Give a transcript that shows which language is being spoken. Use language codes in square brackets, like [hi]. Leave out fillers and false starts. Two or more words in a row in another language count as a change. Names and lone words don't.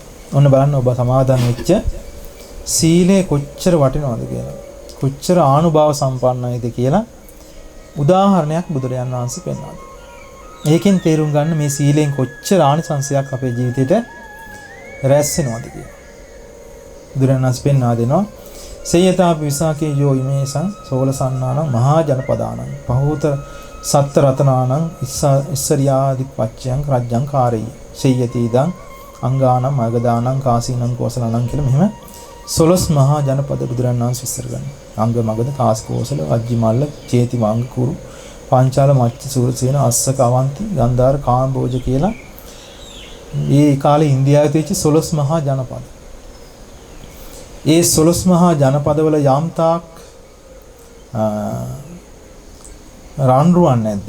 [si] ඔන්න බලන්න ඔබ සමාදන් වෙච්ච සීලය කොච්චර වටිනවද කියලා. කොච්චර ආනුභාව සම්පන්නයිද කියලා උදාහරණයක් බුදුරජාණන් වහන්සේ පෙන්වනවා. ඒකෙන් තේරුම් ගන්න මේ සීලෙන් කොච්චර ආනිසංසයක් අපේ ජීවිතේට රැස් වෙනවද කියලා. බුදුරජාණන් වහන්සේ පෙන්වා දෙනවා. [pi] සේයතාපි විසාකේ යෝ ඉමේසං සෝලසන්නානං මහා ජනපදානං පහූත සත්ත රතනානං ඉස්සරියාදි පච්චයන් රජ්ජං කාරී සේයති ඉදං අංගානම් මගදානං කාසීනං කෝසලනං [si] කියලා මෙහෙම 12 මහා ජනපද බුදුරණන් වහන්සේ විස්තර කරනවා. අංග මගද කාස්කෝසල අජ්ජිමල්ල චේති වාංග කුරු පාංචාල මච්ච සූරසේන අස්සක අවන්ති ගන්ධාර කාම්බෝජ කියලා මේ කාලේ ඉන්දියාවේ තියෙච්ච 12 මහා ජනපද. ඒ 12 මහා ජනපදවල යම්තාක් රන්රුවන් නැද්ද?